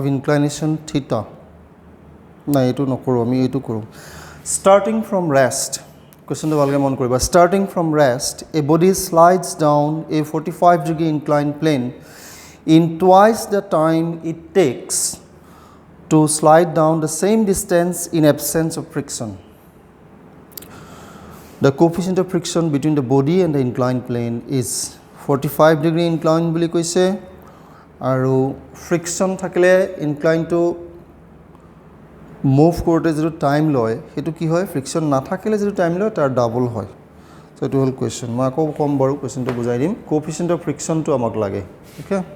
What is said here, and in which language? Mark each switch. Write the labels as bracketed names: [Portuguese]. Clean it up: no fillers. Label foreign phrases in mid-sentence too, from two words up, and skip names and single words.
[English] inclination theta [Assamese] না এটো নকৰো আমি এটো কৰো [English] starting from rest [Assamese] কোৱেশ্চনটো ভালকৈ মন কৰিবা [English] starting from rest a body slides down a 45-degree inclined plane in twice the time it takes to slide down the same distance in absence of friction the coefficient of friction between the body and the inclined plane is 45-degree inclined [Assamese] বুলি কৈছে আৰু friction থাকিলে [English] inclined to move [Assamese] কৰোতে যেটো টাইম লয় হেতু কি হয় friction না থাকিলে যেটো টাইম লয় তাৰ ডাবল হয় সো এটো হল কোৱেশ্চন মই আকৌ কম বাৰো কোৱেশ্চনটো বুজাই দিম [English] coefficient of friction [Assamese] টো আমাক লাগে ওকে